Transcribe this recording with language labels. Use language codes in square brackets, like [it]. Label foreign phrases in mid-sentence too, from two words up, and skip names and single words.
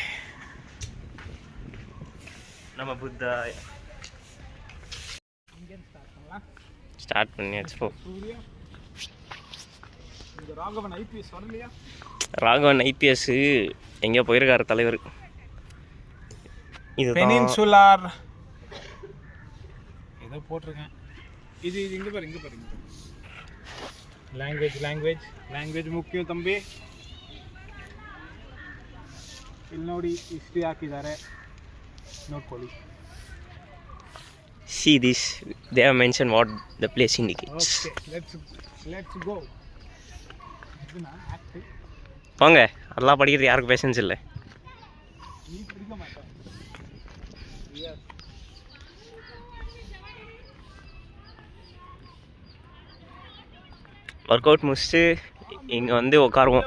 [ta] நம்ம புத்தா ஸ்டார்ட் பண்ணியாச்சு. போ. ராகவன் ஐபிஎஸ் எங்கேயோ போயிருக்காரு தலைவர். இது பெனின்சுலார் ஏதோ போட்டிருக்கேன். இது இங்கே பாரு. [kn] ಲ್ಯಾಂಗ್ವೇಜ್ ಮುಖ್ಯ ತಂಬಿ. ಇಲ್ಲಿ ನೋಡಿ ಹಿಸ್ಟ್ರಿ ಹಾಕಿದ್ದಾರೆ, ನೋಡ್ಕೊಳ್ಳಿ. [en] See this, they have mentioned what the place indicates. Okay, let's go. [ta] வாங்க, அதெல்லாம் படிக்கிறது யாருக்கு பேஷன்ஸ் இல்லை. நீ படிக்க மாட்டேன். [en] work out [ta] முடிச்சுட்டு இங்கே வந்து உட்காருவோம்.